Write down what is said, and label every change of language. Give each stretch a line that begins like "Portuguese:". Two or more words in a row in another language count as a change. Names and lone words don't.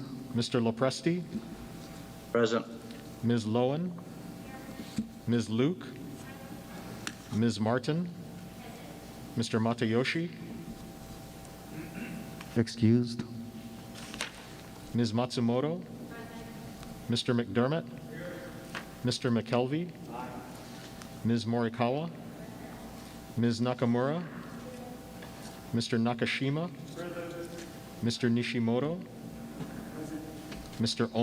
English: Mr. Lopresti, Present. Ms. Lowen, Ms. Luke, Ms. Martin, Mr. Matayoshi, Excused. Ms. Matsumoto, Mr. McDermott, Mr. McKelvey, Ms. Morikawa, Ms. Nakamura, Mr. Nakashima, Mr. Nishimoto, Mr.